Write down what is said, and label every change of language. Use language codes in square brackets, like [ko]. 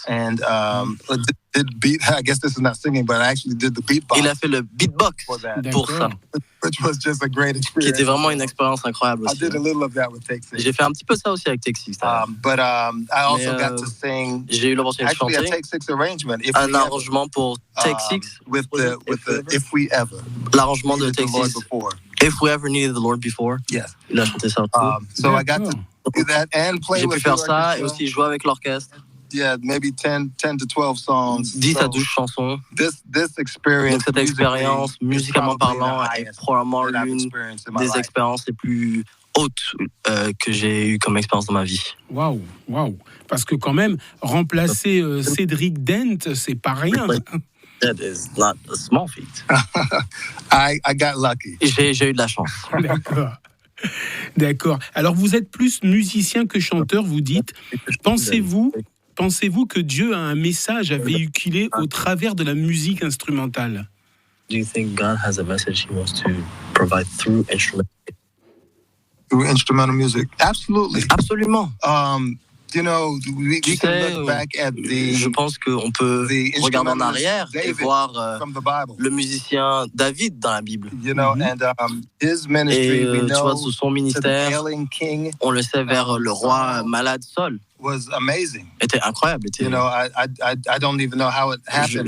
[en] I guess this is not singing, but I actually did the beatbox. [fr] Il a fait le beatbox pour ça. [en] Which was just a great experience. [fr] Qui était vraiment une expérience incroyable aussi. [en] I did a little of that with Take Six. [fr] J'ai fait un petit peu ça aussi avec Take Six. [en] But I also got to sing. [fr] J'ai eu l'opportunité de chanter [en] a Take Six arrangement. [fr] Un arrangement pour Take Six. [en] With the If We Ever. [fr] L'arrangement de Take Six. [en] If We Ever Needed the Lord Before. Yes. [fr] Il a chanté ça. [en] So I got to do that and play with. [fr] J'ai pu faire ça et aussi jouer avec l'orchestre. [en] Yeah, maybe 10 to 12 songs. [fr] 10 à 12 chansons. [en] This experience. [fr] Donc cette expérience, musicalement parlant, est probablement l'une des expériences les plus hautes que j'ai eues comme expérience dans ma vie. Waouh. Parce que quand même, remplacer Cédric Dent, c'est pas rien. [en] That is not a small feat. I got lucky. [fr] J'ai eu de la chance. D'accord. Alors vous êtes plus musicien que chanteur, vous dites. Pensez-vous que Dieu a un message à véhiculer au travers de la musique instrumentale? [en] Do you think God has a message He wants to provide through instrumental music? Absolutely. [fr] Absolument. [en] You know, we can look back at [fr] je pense qu'on peut regarder en arrière et voir le musicien David dans la Bible. [en] You know, and his ministry, [fr] et tu vois, sous son ministère, on le sait, vers le roi malade Saul. [en] Was amazing. [fr] Était incroyable. [en] You know, I don't even know how it happened.